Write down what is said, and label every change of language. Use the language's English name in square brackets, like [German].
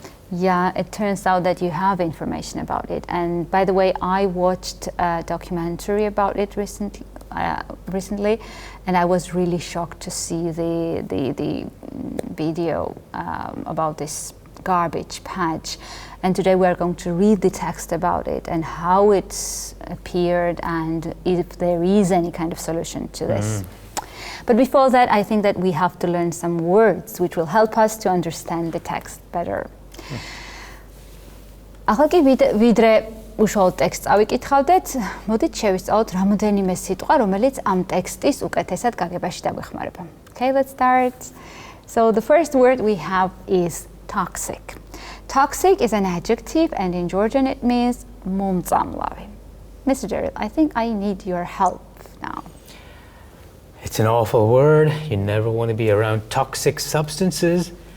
[English] Yeah, it turns out that you have information about it. And by the way, I watched a documentary about it recently, and I was really shocked to see the video about this garbage patch. And today we're going to read the text about it and how it's appeared and if there is any kind of solution to this. But before that, I think that we have to learn some words which will help us to understand the text better. [Georgian] ახლა ვიდრე უშუალოდ ტექსტს ავიკითხავდეთ, მოდით შევისწავლოთ რამოდენიმე სიტყვა, რომელიც ამ ტექსტის უკეთესად გაგებაში დაგვეხმარება. [English] Okay, let's start. So the first word we have is toxic. Toxic is an adjective, and in Georgian it means მომწამლავი. Mr. Derill, I think I need your help now. It's an awful word. You never want to be around toxic substances.